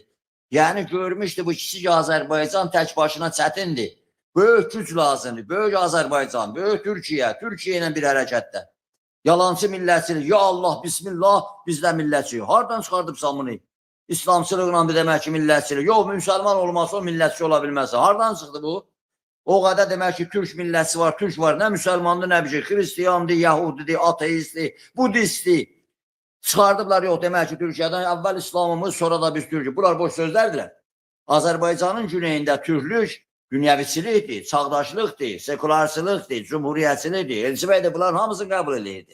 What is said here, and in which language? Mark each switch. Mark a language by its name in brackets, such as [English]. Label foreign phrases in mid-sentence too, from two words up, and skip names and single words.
[Azerbaijani] Yəni görmüşdü bu kiçik Azərbaycan tək başına çətindir. Böyük güc lazımdır. Böyük Azərbaycan, böyük Türkiyə, Türkiyə ilə bir hərəkətdə. Yalancı millətçilik, [Arabic] ya Allah, [Azerbaijani] bismillah, bizdə millətçilik. Hardan çıxardıbsan bunu? İslamçılıqla bir demək ki, millətçilik. Yox, müsəlman olmasa o millətçi ola bilməzsə. Hardan çıxdı bu? [Turkish] O kadar demek ki Türk milleti var, Türk var. Ne Müslümandır, ne bir şey. Hristiyandır, Yahudidir, ateistdir, Budistdir. [Azerbaijani] Çıxardıblar, yox demək ki, Türkiyədən əvvəl İslamımız, sonra da biz Türkiyə. Bunlar boş sözlərdirlər. Azərbaycanın güneyində türklük dünyəviçilikdir, çağdaşlıqdır, sekularçılıqdır, cumhuriyyətçilikdir. Elçi bəy də bunların hamısını qəbul edirdi.